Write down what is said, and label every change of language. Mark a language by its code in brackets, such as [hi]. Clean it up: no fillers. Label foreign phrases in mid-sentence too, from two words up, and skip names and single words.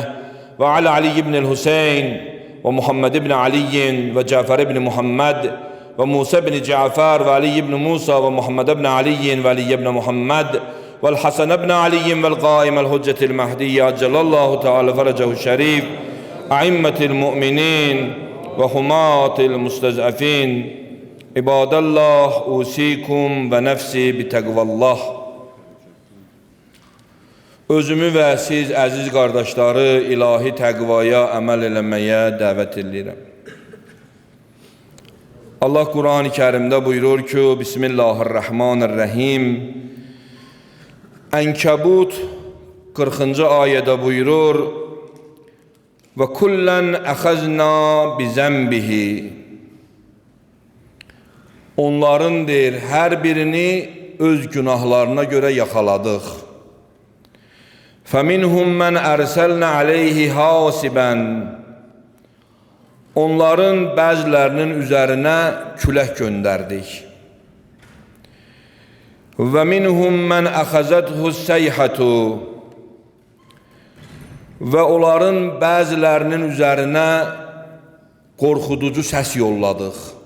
[ar] وعلى علي بن الحسين ومحمد بن علي وجعفر بن محمد وموسى بن جعفر وعلي بن موسى ومحمد بن علي وعلي بن محمد والحسن بن علي والقائم الحجة المهدي عجل الله تعالى فرجه الشريف أئمة المؤمنين وحماة المستضعفين عباد الله أوصيكم ونفسي بتقوى الله. [az] Özümü və siz əziz qardaşları ilahi təqvaya əməl eləməyə dəvət edirəm. [tr] Allah Kur'an-ı Kerim'de buyurur ki Bismillahirrahmanirrahim. Enkebut 40. ayette buyurur [ar] وكلا أخذنا بذنبه. [tr] Onların der her birini öz günahlarına göre yakaladık. [ar] فمنهم من أرسلنا عليه حاصبا. [az] Onların bəzilərinin üzərinə külək göndərdik. [ar] ومنهم من أخذته الصيحة. [az] Və onların bəzilərinin üzərinə qorxuducu səs yolladıq.